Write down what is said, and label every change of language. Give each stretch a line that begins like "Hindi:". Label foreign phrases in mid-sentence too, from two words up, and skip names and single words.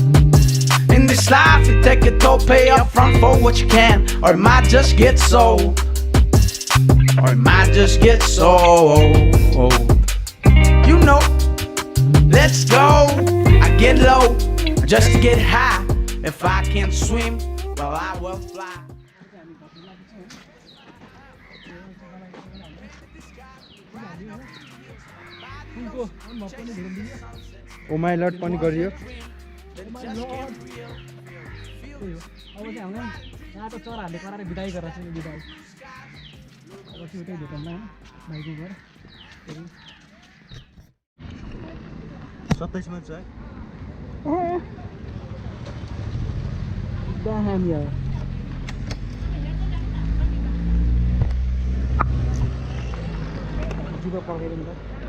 English: In this life, you take a toll, pay up front for what you can, or it might just get sold. Or it might just get sold. You know, let's go. I get low, just to get high. If I can't swim, well, I will fly. oh my lord
Nepali: पनि गरियो अब चाहिँ हाम्रो यहाँ त चराहरूले कराएर बिदाई गरेर चाहिँ बिदाई अब चाहिँ उतै भेटौँला भाइको घर 27 मा छ
English: Damn yo.
Indonesian: Juga pakai ini kan.